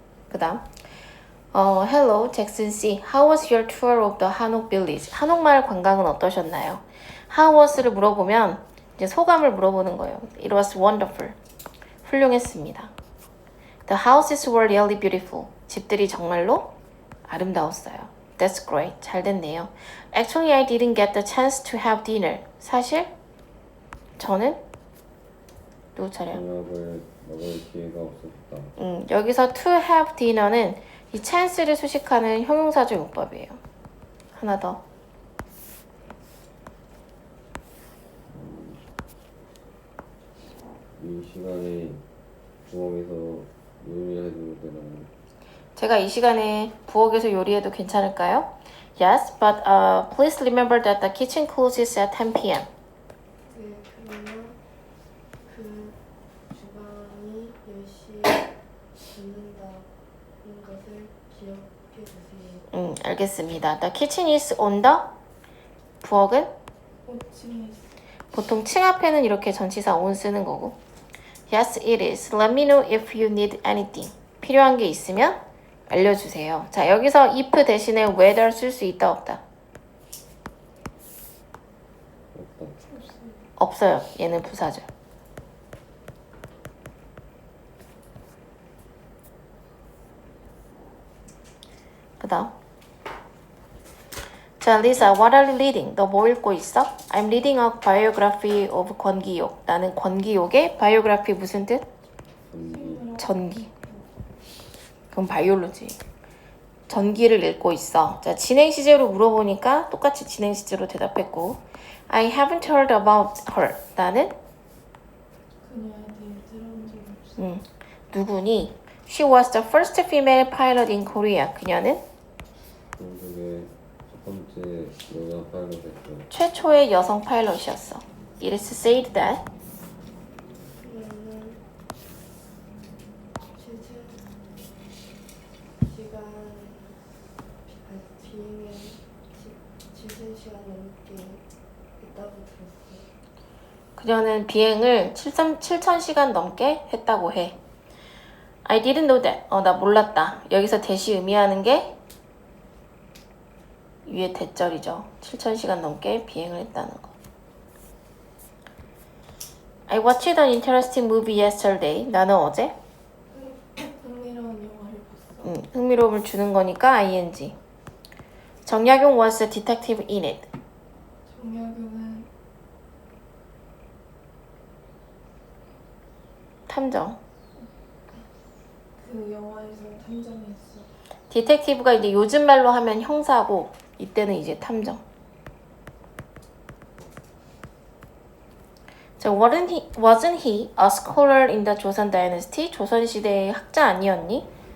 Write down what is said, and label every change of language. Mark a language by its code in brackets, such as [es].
[ko] 그 다음 [en] Hello, Jackson C. How was your tour of the 한옥 Village? [ko] 한옥마을 관광은 어떠셨나요? [en] How was [ko] 를 물어보면 이제 소감을 물어보는 거예요. [en] It was wonderful. [ko] 훌륭했습니다. [en] The houses were really beautiful. [ko] 집들이 정말로 아름다웠어요. [en] That's great. [ko] 잘 됐네요. [en] Actually, I didn't get the chance to have dinner. [ko] 사실 저는 누구 차례야? 저녁을 먹을 기회가 없었다. 여기서 [en] to have dinner [ko] 는 이 chance를 수식하는 형용사적 용법이에요. 하나 더. 이 시간에 부엌에서 요리해도 되나요? 제가 이 시간에 부엌에서 요리해도 괜찮을까요? [en] Yes, but please remember that the kitchen closes at 10 p.m. [ko] 네, 그러나 그 주방이 10시에 닫는다는 것을 기억해 주세요. 알겠습니다. [en] The kitchen is on the [ko] 부엌은 5층에 있어. 보통 층 앞에는 이렇게 전치사 on 쓰는 거고 [en] Yes, it is. Let me know if you need anything. [ko] 필요한 게 있으면 알려주세요. 자, 여기서 if 대신에 whether 쓸 수 있다 없다? 없다. 없어요. 얘는 부사죠. 그 다음 자, [en] Lisa, what are you reading? [ko] 너 뭐 읽고 있어? [en] I'm reading a biography of 권기욕. [ko] 나는 권기욕의 biography 무슨 뜻? 전기. 그럼 바이올로지. 전기를 읽고 있어. 자, 진행 시제로 물어보니까 똑같이 진행 시제로 대답했고 [en] I haven't heard about her. [ko] 나는 그녀에 대해 들어본 적이 없어. 누구니? [en] She was the first female pilot in Korea. [ko] 그녀는 한국의 첫 번째 여자 파일럿이었어요. 최초의 여성 파일럿이었어. [en] It is said that [ko] 그녀는 비행에 70시간 넘게 했다고 들었어요. 그녀는 비행을 7,000시간 넘게 했다고 해. [en] I didn't know that. [ko] 나 몰랐다. 여기서 대시 의미하는 게 위에 대절이죠. 7,000시간 넘게 비행을 했다는 거. [en] I watched an interesting movie yesterday. [ko] 나는 어제 흥미로운 영화를 봤어. 흥미로움을 주는 거니까 ing. [en] 정약용 was a detective in it. [ko] 정약용은 탐정. 그 영화에서 탐정이었어. 디텍티브가 이제 요즘 말로 하면 형사고 이때는 이제 탐정. [en] 자, wasn't he a scholar in the 조선 dynasty? [ko] 조선 시대의 학자 아니었니?